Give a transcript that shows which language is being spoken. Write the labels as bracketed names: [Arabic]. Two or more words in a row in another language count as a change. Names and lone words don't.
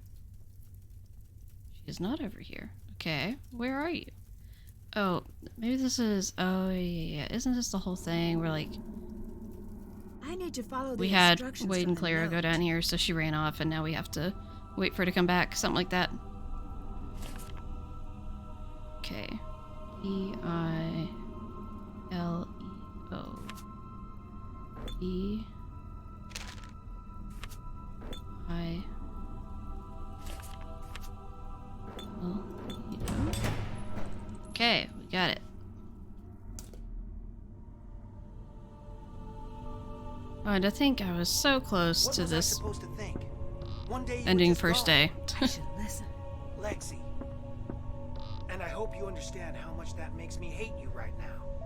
[English] She is not over here. Okay, where are you? Oh, maybe this is... Oh, yeah. Isn't this the whole thing where, like... I need to follow the we had instructions Wade and from the Clara go note. down here, so she ran off, and now we have to wait for her to come back. Something like that. Okay. E-I-L-E-O. E-I-L-E-O. Okay, we got it. Oh, and I think I was so close to this ending first day. I should listen. Lexi. And I hope you understand how much that makes me hate you right now.